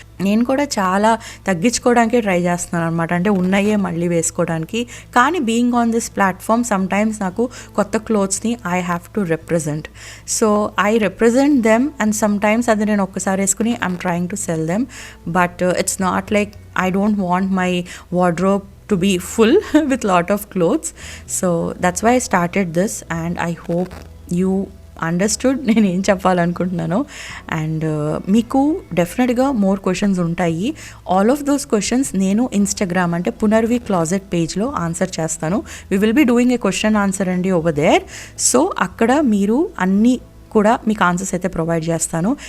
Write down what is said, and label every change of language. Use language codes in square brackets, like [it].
[te] నేను కూడా చాలా తగ్గించుకోవడానికి ట్రై చేస్తున్నాను అనమాట, అంటే ఉన్నాయే మళ్ళీ వేసుకోవడానికి. కానీ [en] being on this platform sometimes [te] నాకు కొత్త క్లోత్స్ని [en] I have to represent. So I represent them and sometimes [te] అది నేను ఒక్కసారి వేసుకుని [en] I'm trying to sell them. But it's not like I don't want my wardrobe to be full with lot of clothes. So that's why I started this and I hope you [te] understood నేను ఏం చెప్పాలనుకుంటున్నాను. And మీకు డెఫినెట్గా more questions ఉంటాయి. [en] all of those questions [te] నేను Instagram అంటే పునర్వి closet పేజ్లో answer చేస్తాను. [en] We will be doing a question answer అండి over there. [te] సో అక్కడ మీరు అన్ని కూడా మీకు ఆన్సర్స్ అయితే ప్రొవైడ్ చేస్తాను.